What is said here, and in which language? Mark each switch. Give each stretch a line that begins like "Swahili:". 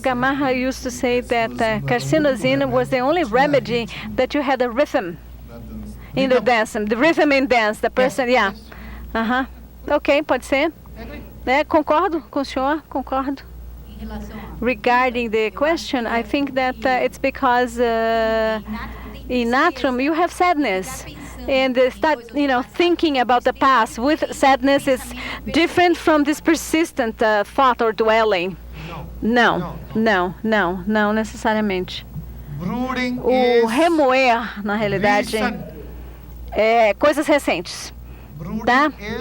English: Gamarra used to say that carcinosine was the only remedy that you had a rhythm in the dance. The rhythm in dance, the person, yeah.
Portuguese: Ok, pode ser. Concordo com o senhor, concordo.
English: Regarding the question, I think that it's because in Natrum you have sadness, and start, thinking about the past with sadness is different from this persistent thought or dwelling.
Portuguese: Não necessariamente. O remoer, na realidade, é coisas recentes. Tá?